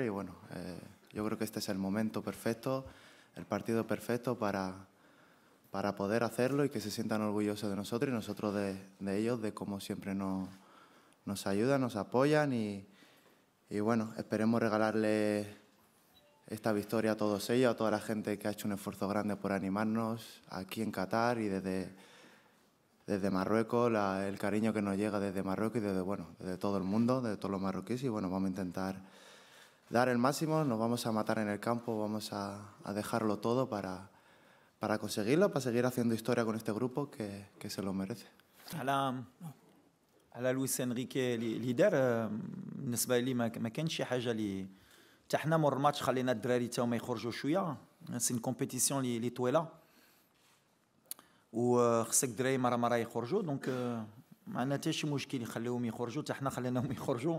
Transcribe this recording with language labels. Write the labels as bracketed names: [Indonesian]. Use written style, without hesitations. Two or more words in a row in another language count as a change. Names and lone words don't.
[Spanish] Y bueno, yo creo que este es el momento perfecto, el partido perfecto para poder hacerlo y que se sientan orgullosos de nosotros y nosotros de ellos, de cómo siempre nos ayudan, nos apoyan y bueno, esperemos regalarle esta victoria a todos ellos, a toda la gente que ha hecho un esfuerzo grande por animarnos aquí en Qatar y desde Marruecos, el cariño que nos llega desde Marruecos y desde todo el mundo, de todos los marroquíes. Y bueno, vamos a intentar dar el máximo, nos vamos a matar en el campo, vamos a dejarlo todo para conseguirlo, para seguir haciendo historia con este grupo que se lo merece. [Arabic] على لويس انريكي اللي دار بالنسبه لي ما كانش شي حاجه اللي حتى حنا مور الماتش خلينا الدراري تا هما يخرجوا شويه. [French] c'est une compétition [Arabic] اللي طويله وخصك الدراري مره يخرجوا. دونك ما عندنا حتى شي مشكل يخليوهم يخرجوا حتى حنا خليناهم يخرجوا.